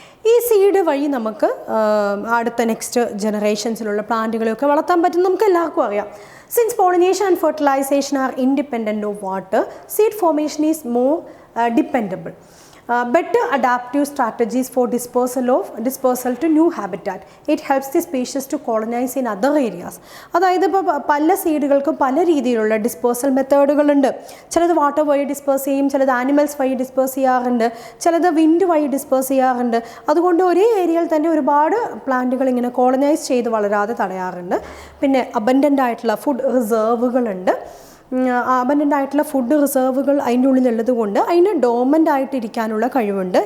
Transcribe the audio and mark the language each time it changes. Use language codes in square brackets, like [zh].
[ml] ഈ സീഡ് വഴി നമുക്ക് അടുത്ത നെക്സ്റ്റ് ജനറേഷൻസിലുള്ള പ്ലാന്റുകളെയൊക്കെ വളർത്താൻ പറ്റും. നമുക്ക് എല്ലാവർക്കും അറിയാം. [en] Since pollination and fertilisation are independent of water, seed formation is more dependable. Better adaptive strategies for dispersal to new habitat. It helps the species to colonize in other areas. [ml] അതായത് ഇപ്പോൾ പല സീഡുകൾക്കും പല രീതിയിലുള്ള ഡിസ്പേഴ്സൽ മെത്തേഡുകളുണ്ട്. ചിലത് water വഴി disperse ചെയ്യും, ചിലത് animals വഴി ഡിസ്പേഴ്സ് ചെയ്യാറുണ്ട്, ചിലത് വിൻഡ് വഴി ഡിസ്പേഴ്സ് ചെയ്യാറുണ്ട്. അതുകൊണ്ട് ഒരേ ഏരിയയിൽ തന്നെ ഒരുപാട് പ്ലാന്റുകൾ ഇങ്ങനെ കോളനൈസ് ചെയ്ത് വളരാതെ തടയാറുണ്ട്. പിന്നെ അബൻഡൻ്റ് ആയിട്ടുള്ള ഫുഡ് റിസർവുകളുണ്ട്. അബൻഡൻ്റ് ആയിട്ടുള്ള ഫുഡ് റിസർവുകൾ അതിൻ്റെ ഉള്ളിലുള്ളത് കൊണ്ട് അതിന് ഡോമൻ്റ് ആയിട്ടിരിക്കാനുള്ള കഴിവുണ്ട്.